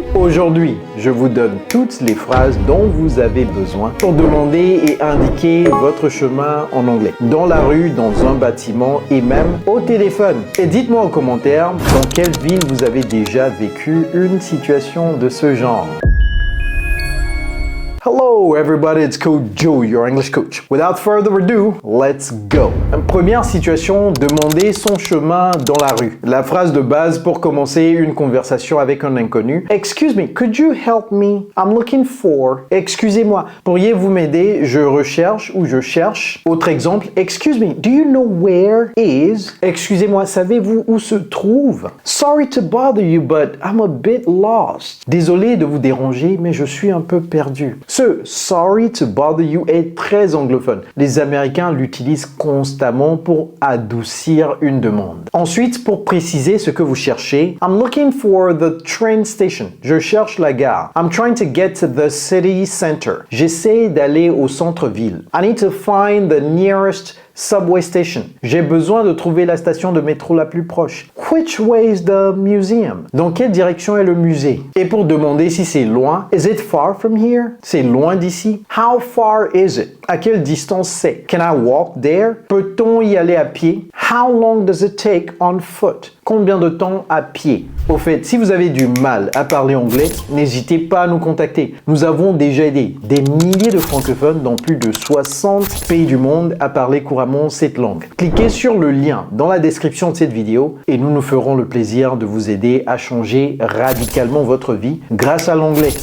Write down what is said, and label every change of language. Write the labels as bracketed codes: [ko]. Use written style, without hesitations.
[fr] Aujourd'hui, je vous donne toutes les phrases dont vous avez besoin pour demander et indiquer votre chemin en anglais. Dans la rue, dans un bâtiment et même au téléphone. Et dites-moi en commentaire dans quelle ville vous avez déjà vécu une situation de ce genre. [en] Hello everybody, it's Coach Joe, your English coach. Without further ado, let's go. [fr] Première situation, demander son chemin dans la rue. La phrase de base pour commencer une conversation avec un inconnu. [en] Excuse me, could you help me? I'm looking for. [fr] Excusez-moi, pourriez-vous m'aider? Je recherche ou je cherche. Autre exemple, [en] excuse me, do you know where is? [fr] Excusez-moi, savez-vous où se trouve? [en] Sorry to bother you, but I'm a bit lost. [fr] Désolé de vous déranger, mais je suis un peu perdu. Ce [en] sorry to bother you [fr] est très anglophone. Les Américains l'utilisent constamment pour adoucir une demande. Ensuite, pour préciser ce que vous cherchez, [en] I'm looking for the train station. [fr] Je cherche la gare. [en] I'm trying to get to the city center. [fr] J'essaie d'aller au centre-ville. [en] I need to find the nearest subway station. [fr] J'ai besoin de trouver la station de métro la plus proche. [en] Which way is the museum? [fr] Dans quelle direction est le musée? Et pour demander si c'est loin, [en] is it far from here? [fr] C'est loin d'ici? [en] How far is it? [fr] À quelle distance c'est? [en] Can I walk there? [fr] Peut-on y aller à pied? [en] How long does it take on foot? [fr] Combien de temps à pied? Au fait, si vous avez du mal à parler anglais, n'hésitez pas à nous contacter. Nous avons déjà aidé des milliers de francophones dans plus de 60 pays du monde à parler couramment cette langue. Cliquez sur le lien dans la description de cette vidéo et nous nous ferons le plaisir de vous aider à changer radicalement votre vie grâce à l'anglais.